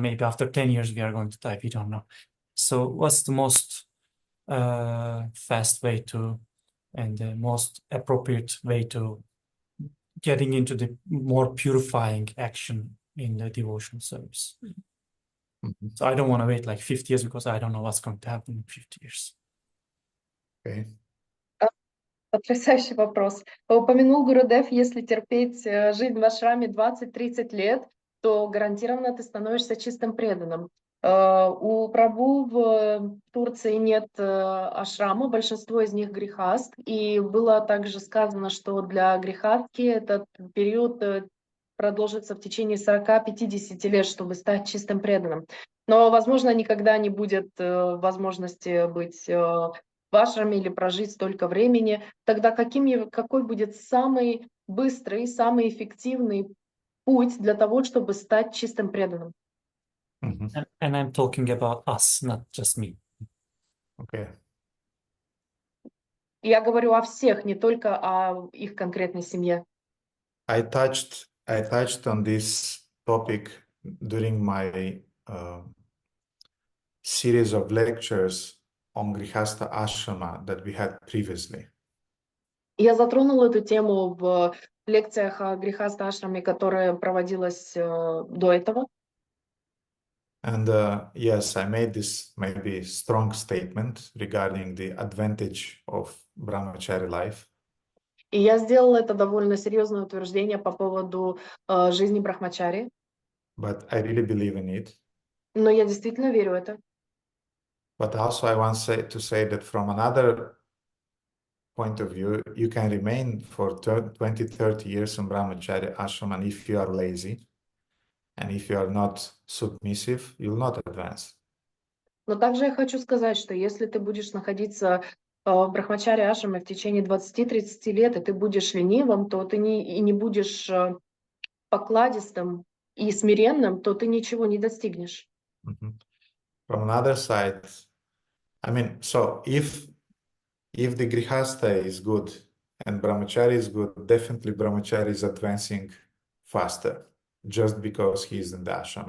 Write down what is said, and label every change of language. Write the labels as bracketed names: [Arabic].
[English] Maybe after 10 years we are going to die, we don't know. So what's the most fast way to, and the most appropriate way to getting into the more purifying action in the devotional service? So I don't want to wait like 50 years because I don't know what's going to happen in 50 years. Okay. [Russian] Потрясающий вопрос. Упомянул Гурудев, если терпеть жизнь в ашраме 20-30 лет, то гарантированно ты становишься чистым преданным. У Прабху в Турции нет ашрама, большинство из них грихаст, и было также сказано, что для грихастки этот период продолжится в течение 40-50 лет, чтобы стать чистым преданным. Но, возможно, никогда не будет возможности быть в ашраме или прожить столько времени. Тогда какой будет самый быстрый, самый эффективный путь для того, чтобы стать чистым преданным? [English] And I'm talking about us, not just me. Okay. [Russian] Я говорю о всех, не только о их конкретной семье. [English] I touched on this topic during my series of lectures on Grihastha Ashrama that we had previously. [Russian] Я затронула эту тему в лекциях о Грихаста Ашраме, которая проводилась до этого. [English] And yes, I made this maybe strong statement regarding the advantage of brahmachari life. [Russian] И я сделала это довольно серьезное утверждение по поводу жизни брахмачари. [English] But I really believe in it. [Russian] Но я действительно верю в это. [English] But also I want to say that from another point of view, you can remain for 20-30 years in brahmachari ashram, and if you are lazy, and if you are not submissive, you will not advance. [Russian] Но также я хочу сказать, что если ты будешь находиться в брахмачари ашраме в течение 20-30 лет, и ты будешь ленивым, то ты не будешь покладистым и смиренным, то ты ничего не достигнешь. [English] From another side, I mean, so if the grihastha is good and brahmachari is good, definitely brahmachari is advancing faster just because he is in the ashram.